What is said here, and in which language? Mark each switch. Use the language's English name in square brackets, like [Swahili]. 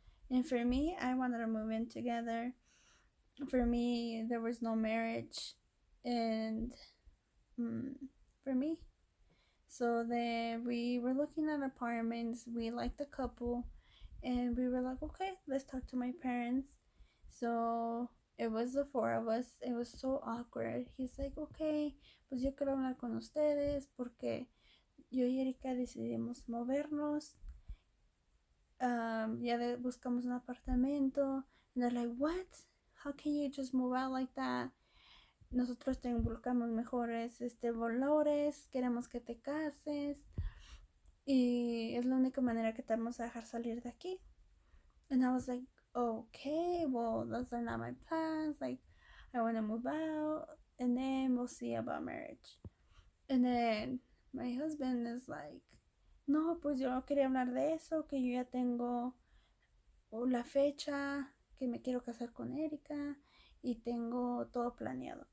[English] And for me, I wanted to move in together. For me, there was no marriage, and for me. So then we were looking at apartments. We liked the couple, and we were like, okay, let's talk to my parents. So it was the four of us. It was so awkward. He's like, okay, [Spanish] pues yo quiero hablar con ustedes porque yo y Erika decidimos movernos. Buscamos un apartamento. [English] And they're like, what? How can you just move out like that? [Spanish] Nosotros te involucramos mejores valores. Queremos que te cases. Y es la única manera que te vamos a dejar salir de aquí. [English] And I was like, okay, well, those are not my plans. Like, I want to move out, and then we'll see about marriage. And then my husband is like, [Spanish] no, pues yo no quería hablar de eso, que yo ya tengo la fecha, que me quiero casar con Erika, y tengo todo planeado.